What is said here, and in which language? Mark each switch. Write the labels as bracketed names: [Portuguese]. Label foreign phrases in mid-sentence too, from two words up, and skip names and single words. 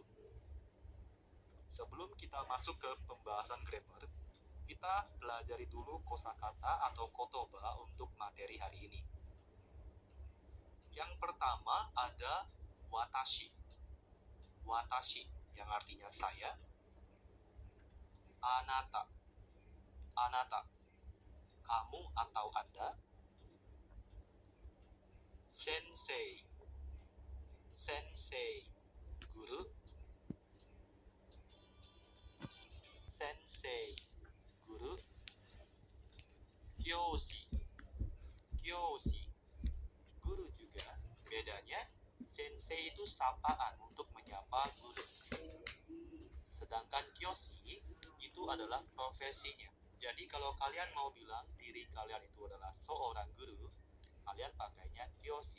[Indonesian] Sebelum kita masuk ke pembahasan grammar, kita pelajari dulu kosakata atau kotoba untuk materi hari ini. Yang pertama ada watashi. Watashi yang artinya saya. [Japanese] Anata. Anata, [Indonesian] kamu atau Anda. Sensei. Sensei, guru. Sensei, guru. [Japanese] Kyoshi. Kyoshi, [Indonesian] guru juga. Bedanya, sensei itu sapaan untuk menyapa guru. Sedangkan kyoshi itu adalah profesinya. Jadi kalau kalian mau bilang diri kalian itu adalah seorang guru, kalian pakainya kyoshi.